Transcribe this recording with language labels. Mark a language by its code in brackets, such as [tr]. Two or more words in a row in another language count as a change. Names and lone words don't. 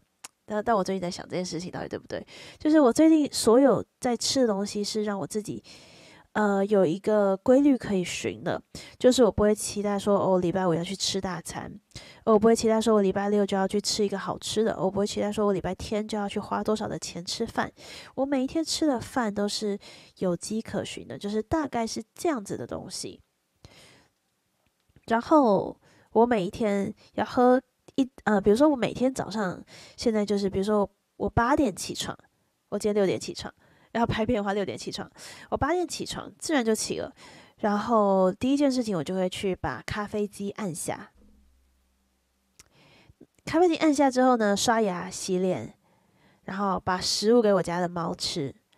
[zh] 但我最近在想這件事情到底對不對？就是我最近所有在吃的東西是讓我自己有一個規律可以循的，就是我不會期待說哦，禮拜五要去吃大餐，我不會期待說我禮拜六就要去吃一個好吃的，我不會期待說我禮拜天就要去花多少的錢吃飯。我每一天吃的飯都是有跡可循的，就是大概是這樣子的東西。然後我每一天要喝比如說我每天早上現在就是，比如說我8點起床，我今天6點起床。然後拍片的話6點起床，我8點起床，自然就起了。然後第一件事情，我就會去把咖啡機按下。咖啡機按下之後呢，刷牙、洗臉，然後把食物給我家的貓吃。